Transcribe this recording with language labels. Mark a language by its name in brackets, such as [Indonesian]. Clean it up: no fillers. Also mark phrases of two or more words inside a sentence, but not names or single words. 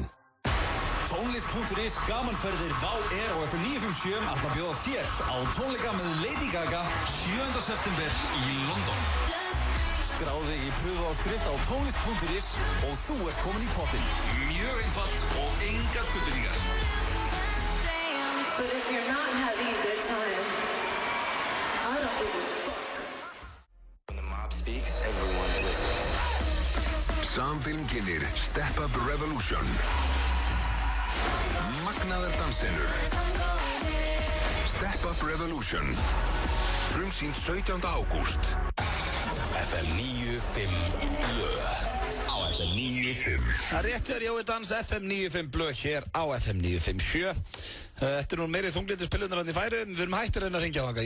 [Icelandic] Tónlist.is gamanferðir Vá Air og FM 957 ætla að bjóða þér á tónleika með Lady Gaga 7. september í London. Skráðu í pröfuáskrift á tónlist.is og þú ert komin í pottinn. Mjög einfalt og engar skuldbindingar. [English] But if you're not having a good time, I don't give a fuck. When the mob speaks, everyone listens. [Icelandic] Samfilm kynir Step Up Revolution. Magnaðar dansenur. Step Up Revolution. Frumsýnt 17. ágúst. FM 95 blöð á FM 95. Það rétt er Jói Dans FM 95 blöð hér á FM 957. Þetta er nú meiri þunglindi spilunar hann í Færeyjum. Við erum hættir að ringja þangað.